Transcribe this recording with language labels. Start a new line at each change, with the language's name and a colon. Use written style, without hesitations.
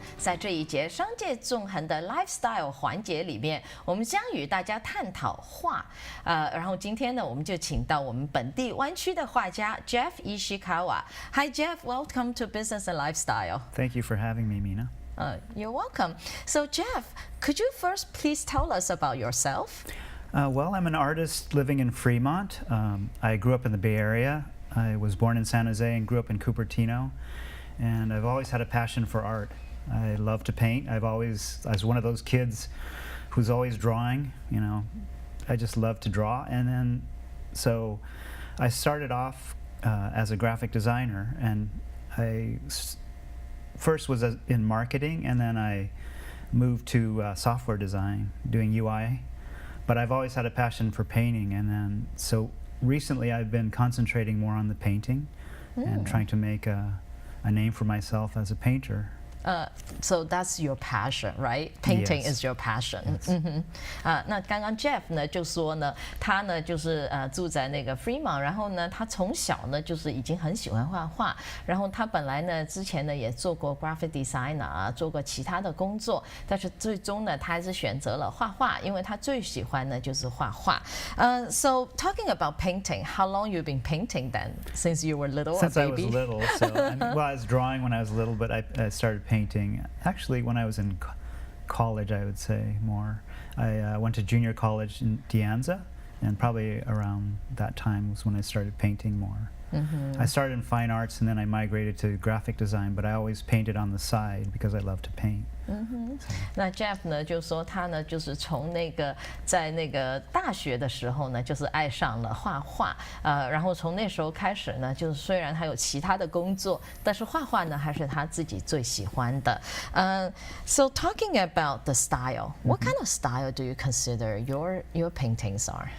Chinese: 在这一节商界纵横的 lifestyle 环节里面，我们将与大家探讨画。然后今天呢，我们就请到我们本地湾区的画家 Jeff Ishikawa。
English: Hi Jeff, welcome to Business and Lifestyle. Thank you for having me, Mina. You're welcome. So Jeff, could you first please tell us about yourself? Well, I'm an artist living in Fremont. I grew up in the Bay Area. I was born in San Jose and grew up in Cupertino. And I've always had a passion for art. I love to paint. I was one of those kids who's always drawing, you know. I just love to draw. And then, so I started off as a graphic designer, and I first was in marketing, and then I moved to software design, doing UI. But I've always had a passion for painting, and then, so recently I've been concentrating more on the painting and trying to make a name for myself as a painter. So that's your passion, right? Painting Yes. is your passion. Yes.
Chinese: 那刚刚 Jeff 呢就说呢，他呢就是住在那个 Fremont，然后呢他从小呢就是已经很喜欢画画，然后他本来呢之前呢也做过 graphic designer 啊，做过其他的工作，但是最终呢他还是选择了画画，因为他最喜欢呢就是画画。
English: So talking about painting, how long you been painting then? Since you were little, Since a I was baby? little, so well, I was drawing when I was little, but I started painting actually when I was in college, I would say more. I went to junior college in De Anza, and probably around that time was when I started painting more. I started in fine arts, and then I migrated to graphic design, but I always painted on the side because I love to paint.
Chinese: 那 Jeff 呢就说他呢就是从那个在那个大学的时候呢就是爱上了画画，然后从那时候开始呢就是虽然他有其他的工作，但是画画呢还是他自己最喜欢的。
English: So talking about the style, what kind of style do you consider your paintings are?